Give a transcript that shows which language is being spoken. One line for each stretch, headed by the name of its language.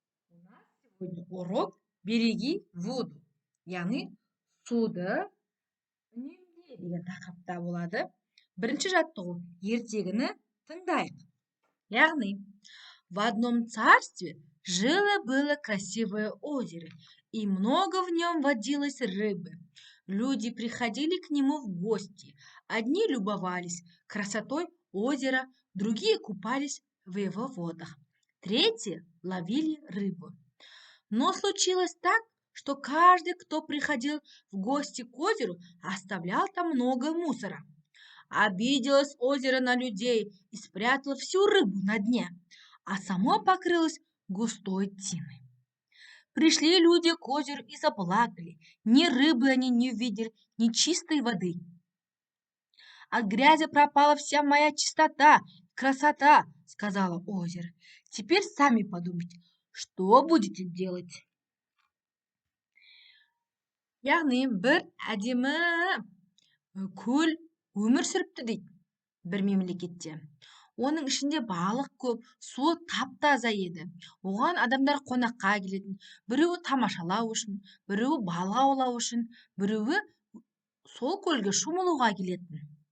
Russian: У нас сегодня урок «Береги воду».
Kazakh: Яғни суды үнемде деген тақырыпта болады. Бірінші жаттығу ертегіні тыңдайық. Яғни
Russian: в одном царстве жило-было красивое озеро, и много в нем водилось рыбы. Люди приходили к нему в гости. Одни любовались красотой озера, другие купались в его водах. Третьи ловили рыбу. Но случилось так, что каждый, кто приходил в гости к озеру, оставлял там много мусора. Обиделось озеро на людей и спрятало всю рыбу на дне, а само покрылось густой тиной. Пришли люди к озеру и заплакали. Ни рыбы они не увидели, ни чистой воды. От грязи пропала вся моя чистота, красота, сказала озеро. Теперь сами подумайте, что будете делать?
Kazakh: Яғни бір әдемі көл өмір сүріпті дейді бір мемлекетте. Оның ішінде балық көп, суы тап-таза еді. Оған адамдар қонаққа келетін. Біреуі тамашалау үшін, біреуі балық аулау үшін, біреуі сол көлге шомылуға келетін.